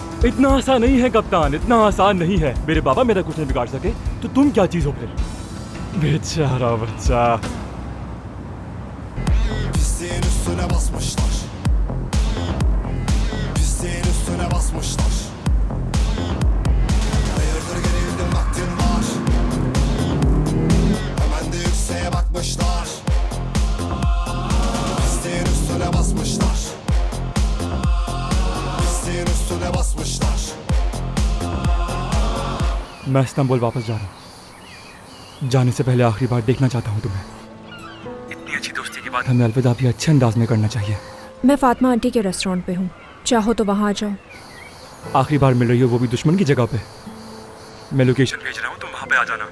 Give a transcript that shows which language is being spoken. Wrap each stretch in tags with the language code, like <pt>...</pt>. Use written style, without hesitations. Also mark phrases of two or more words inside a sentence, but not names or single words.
<ur>اتنا آسان نہیں ہے کپتان، اتنا آسان نہیں ہے۔ میرے بابا میرا کچھ نہیں بگاڑ سکے تو تم کیا چیز ہو پھر? بیچارا بچہ.</ur> <tr>Pisliğin üstüne basmışlar. Pisliğin üstüne basmışlar. Hayırdır gerildim vaktin var. Hemen de yükseğe bakmışlar. Pisliğin üstüne basmışlar. Pisliğin üstüne basmışlar.</tr> <ur>میں استنبول واپس جا رہا ہوں. جانے سے پہلے آخری بار دیکھنا چاہتا ہوں تمہیں۔ اتنی اچھی دوستی کے بعد ہمیں الوداع بھی اچھے انداز میں کرنا چاہیے. میں فاطمہ آنٹی کے ریسٹورنٹ پے ہوں، چاہو تو وہاں آ جاؤ. آخری بار مل رہی ہو وہ بھی دشمن کی جگہ پے۔ میں لوکیشن بھیج رہا ہوں، تم وہاں پے آ جانا.</ur>